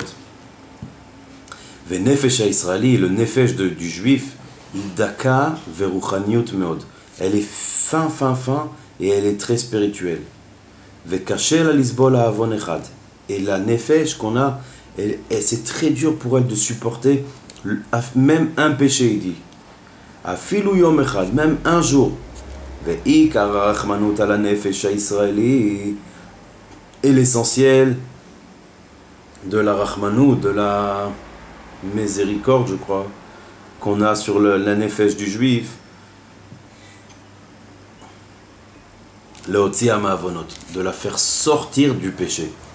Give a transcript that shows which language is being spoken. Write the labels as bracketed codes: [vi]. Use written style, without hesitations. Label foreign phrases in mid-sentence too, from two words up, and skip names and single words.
[he] ונפש הישראלי, [fr] le nefesh du juif, [he] דקה ורוחניות מאוד. [fr] Elle est fin et elle est très spirituelle. [he] וקשה לה לסבול עוון אחד. [fr] Et la nefesh qu'on a, c'est très dur pour elle de supporter même un péché, il dit. [he] אפילו יום אחד, [fr] même un jour. [he] ועיקר רחמנות על נפש הישראלי. [fr] Et l'essentiel de la rachmanut, de la miséricorde, je crois, qu'on a sur la nefesh du juif, [he] להוציא מהעוונות, [fr] de la faire sortir du péché.